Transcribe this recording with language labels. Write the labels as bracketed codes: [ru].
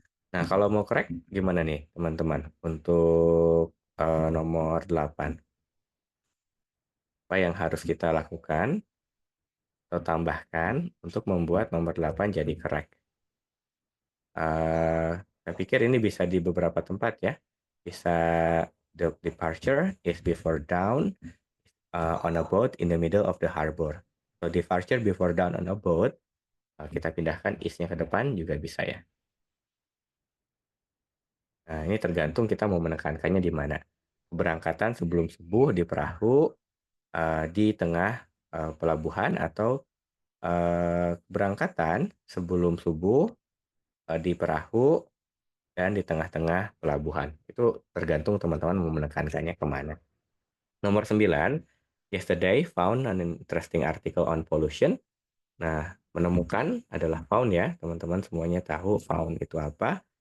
[id] Nah, kalau mau correct gimana nih teman-teman untuk nomor 8? Apa yang harus kita lakukan atau tambahkan untuk membuat nomor 8 jadi correct? Saya pikir ini bisa di beberapa tempat ya. [en] Bisa the departure is before dawn on a boat in the middle of the harbor. So departure before dawn on a boat, [id] kita pindahkan is-nya ke depan juga bisa ya. Nah, ini tergantung kita mau menekankannya di mana. Keberangkatan sebelum subuh di perahu, di tengah pelabuhan, atau keberangkatan sebelum subuh di perahu dan di tengah-tengah pelabuhan. Itu tergantung teman-teman mau menekankannya kemana. Nomor 9, [en] yesterday found an interesting article on pollution. [id] Nah, menemukan adalah found ya, teman-teman semuanya tahu found itu apa.